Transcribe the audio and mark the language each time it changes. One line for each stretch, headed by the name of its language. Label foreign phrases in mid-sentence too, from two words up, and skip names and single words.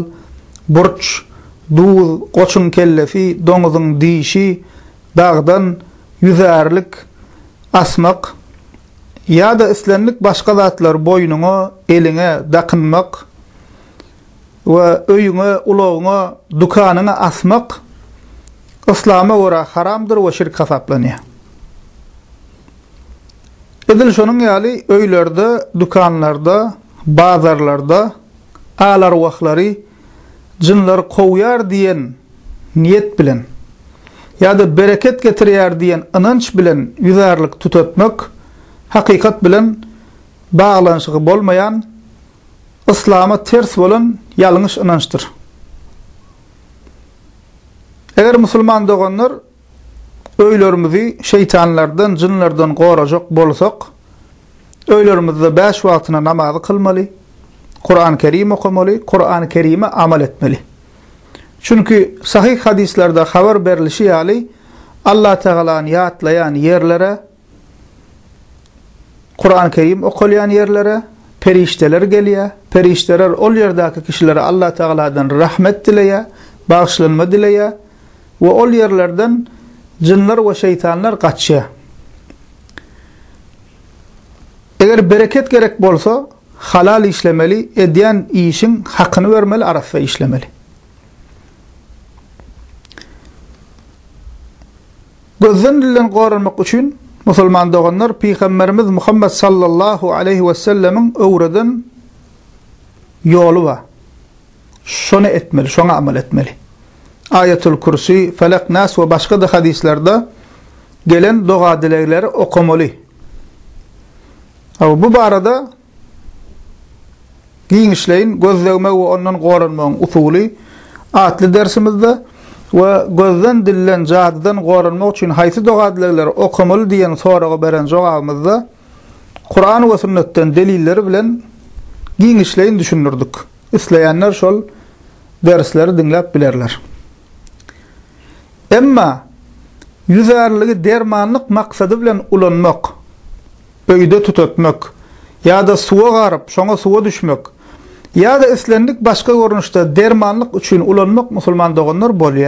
Turkmen: burç, duz, qoçun kellefi, doňuzun dişi, dağdan yüzärlik asmak ya da islenlik başka zatlar boynuna, eline dakınmak ve öyüne, ulağına, dukanına asmak İslam'a göre haramdır ve şirk hesaplanıyor. Edil şonun ýaly öýlerde, dukanlarda, bazarlarda alar wagtlary jinler goýar diyen niyet bilen ya da bereket getirýär diyen ynanç bilen yüzärlik tutatmak hakikat bilen bağlanşygy bolmayan, İslam'a ters bolan ýalňyş ynançdyr. Eger musulman doganlar öýlerimizi şeytanlardan, jinlerden gorajak bolsak, öýlerimizde 5 wagtyna namazy kılmaly, Kur'an-ı Kerim okumaly, Kur'an-ı Kerim'e amal etmeli. Çünkü sahih hadislerde haber berilişi ýaly Allah Teala'ny ýatlayan yerlere, Kur'an-ı Kerim okulyan yerlere perişteler gelýär. Perişteler ol yerdäki kişilere Allah Teala'dan rahmet dileýär, bağışlanma dileýär we ol yerlerden jinler we şeytanlar gaçýar. Eger bereket gerek bolsa, halal işlemeli, edýän işin hakyny vermeli, arafy işlemeli. Gözden dillen goranmak üçin musulman doganlar Peygamberimiz Muhammed
Arabic: صلى الله عليه وسلم
Turkmen: öwreden ýoly var. Şonu etmeli, şona amal etmeli. Ayetul Kursi, Felak, Nas ve başka da hadislerde gelen doğa dilekleri okumaly. Bu barada giňişleýin gözlegme we ondan goranmagyň usuly atly dersimizde ve gözden dillen jadydan goranmak üçin haýsy doğa dilekleri okumaly diýen soraga beren jogabymyzda Kur'an we sünnetden delilleri bilen giňişleýin düşünürdik. Isleýänler şol dersleri dinläp bilerler. Emma yüzärligi dermanlyk maksady bilen ulanmak, öýde tutatmak ya da suwa garyp şoňa suwa düşmek ya da islendik başka görünüşde dermanlyk üçin ulanmak musulman doganlar bolýar.